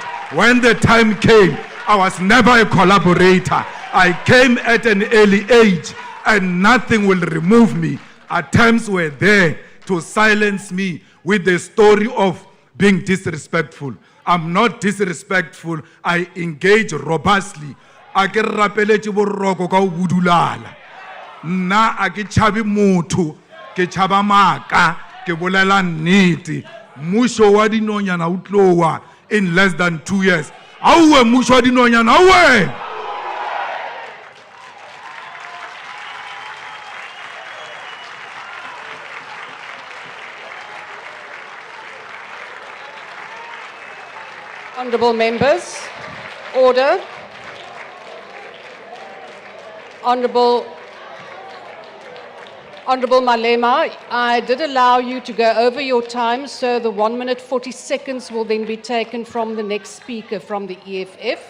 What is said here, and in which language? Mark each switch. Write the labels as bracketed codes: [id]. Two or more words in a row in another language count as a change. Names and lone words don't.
[en] When the time came, I was never a collaborator. I came at an early age and nothing will remove me. Attempts were there to silence me with the story of being disrespectful. I'm not disrespectful. I engage robustly. [st] A ke rapeletse boroko ka budulala. Nna a ke tshabe motho, ke tshaba maka, ke bolela nnete. Mmuso wa dinonyana o tlowa [en] in less than 2 years. [st] Auwe mmuso wa dinonyana, auwe! [en] Honourable members, order. Honourable Malema, I did allow you to go over your time, so the 1 minute 40 seconds will then be taken from the next speaker from the EFF.